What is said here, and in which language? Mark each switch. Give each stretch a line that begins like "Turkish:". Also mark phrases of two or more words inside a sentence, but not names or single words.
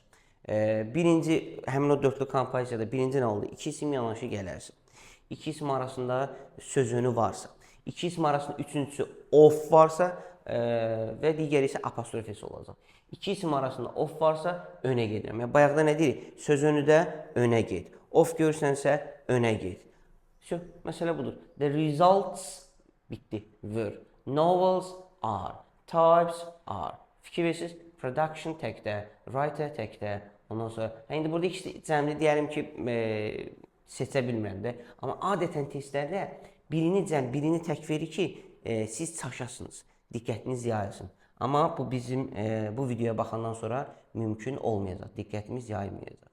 Azerbaijani: Birinci, həmin o dörtlü kompozisiyada birinci nə oldu? İki isim yanaşı gələrsin. İki isim arasında söz önü varsa, iki isim arasında üçüncüsü of varsa və digəri isə apostrofesi olacaq. İki isim arasında of varsa önə gedirəm. Yəni, bayaqda nə deyirik? Söz önü də önə get. Of görürsənsə önə get. Məsələ budur.
English: The results
Azerbaijani: bitdi. Were.
English: Novels are. Types are.
Azerbaijani: Fikir verirsiniz? Production təkdə, writer təkdə. Ondan sonra, indi burada ikisi cəmli deyəlim ki, seçə bilmirəm də. Amma adətən testlərdə birini cəm, birini tək verir ki, siz çaşasınız, diqqətiniz yayılsın. Amma bu bizim bu videoya baxandan sonra mümkün olmayacaq, diqqətimiz yayılmayacaq.